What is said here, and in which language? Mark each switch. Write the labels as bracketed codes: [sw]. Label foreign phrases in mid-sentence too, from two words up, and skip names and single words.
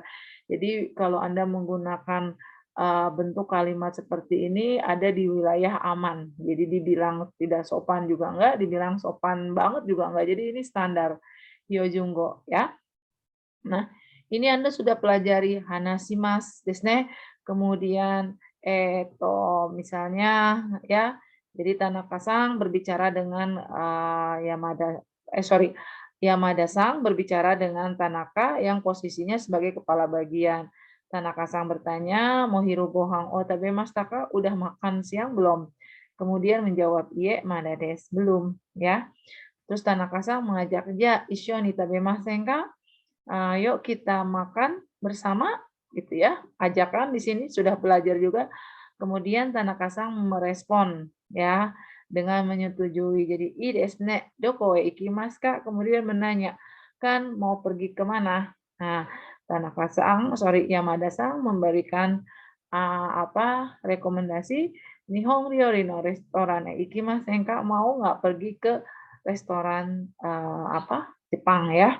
[id] Jadi kalau Anda menggunakan bentuk kalimat seperti ini ada di wilayah aman. Jadi dibilang tidak sopan juga enggak, dibilang sopan banget juga enggak. Jadi ini standar Hyojungo ya. Nah, ini Anda sudah pelajari [ja] 話します です ね. [id] Kemudian misalnya ya. Jadi Tanaka-san berbicara dengan Yamada-san berbicara dengan Tanaka yang posisinya sebagai kepala bagian. Tanaka-san bertanya, [ja] "もひる ご飯 を 食べました か?" [id] Udah makan siang belum? Kemudian menjawab, [ja] "いいえ, まだ です." [id] Belum, ya. Terus Tanaka-san mengajak dia, [ja] "一緒 に 食べません か?" [id] Yuk kita makan bersama, gitu ya. Ajakan di sini sudah belajar juga. Kemudian Tanaka-san merespon, ya. dengan menyetujui. Jadi, [ja] "いいですね. どこ へ 行きます か?" [id] Kemudian menanya, "Kan mau pergi ke mana?" Nah, Tanaka-san, sorry, Yamada-san memberikan rekomendasi, [ja] "日本 料理 の レストラン へ 行きません か?" [id] Mau nggak pergi ke restoran Jepang ya?